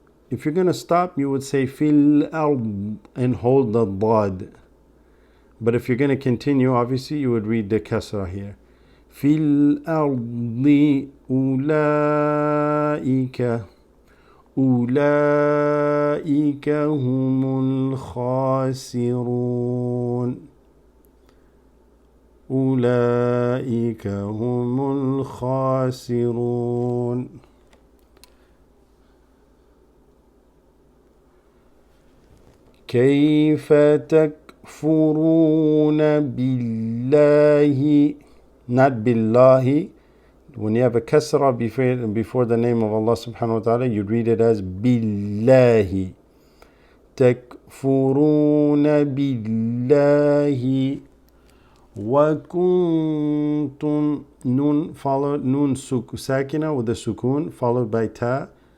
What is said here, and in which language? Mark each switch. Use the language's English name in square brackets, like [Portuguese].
[English] If you're going to stop, you would say [Arabic] في الأرض [English] and hold the dad. But if you're going to continue, obviously you would read the kasra here. [Arabic] في الأرض أولئك هم الخاسرون. أولئك هم الخاسرون. كيف تكفرون بالله, [English] not [Arabic] بالله. [English] When you have a kasra before the name of Allah subhanahu wa ta'ala, you read it as billahi. [Arabic] تكفرون بالله وكنتم [English] nun followed nun sakina with the sukoon followed by ta.